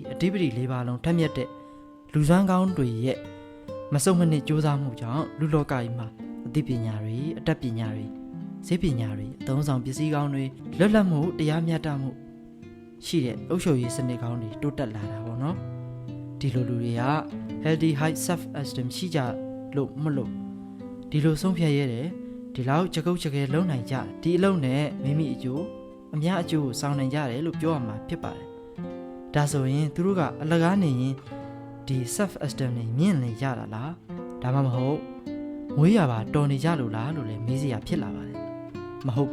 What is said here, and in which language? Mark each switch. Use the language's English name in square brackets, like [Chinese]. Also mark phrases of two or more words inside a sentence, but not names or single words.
[Burmese] အဓိပတိ၄ပါးလုံးထက်မြက်တဲ့လူစွမ်းကောင်းတွေရဲ့မစုံမနစ်ကြိုးစားမှုကြောင့်လူလောကကြီးမှာအသိပညာတွေအတတ်ပညာတွေဈေးပ ညာတွေအသုံးဆောင်ပစ္စည်းကောင်းတွေလွတ်လပ်မှုတရားမျှတမှုရှိတဲ့အုပ်ချုပ်ရေးစနစ်ကောင်းတွေတိုးတက်လာတာပေါ့နော် ဒီလိုလူတွေက [English] healthy high self esteem [Burmese] ရှိကြလို့မလို့ဒီလိုဆုံးဖြတ်ရတယ်ဒီလောက်ကြကုတ်ကြကဲလုံနိုင်ကြတယ်ဒီအလုံးနဲ့မိမိအကျိုးအများအကျိုးကိုဆောင်နိုင်ကြတယ်လို့ပြောရမှာဖြစ်ပါတယ်ဒါဆိုရင်သူတို့ကအလကားနေရင်ဒီ [English] self esteem [Burmese] နဲ့မြင့်နေကြတာလားဒါမှမဟုတ်မွေးရပါတော်နေကြလို့လားလို့လည်းမေးစရာဖြစ်လာပါတယ်မဟုတ်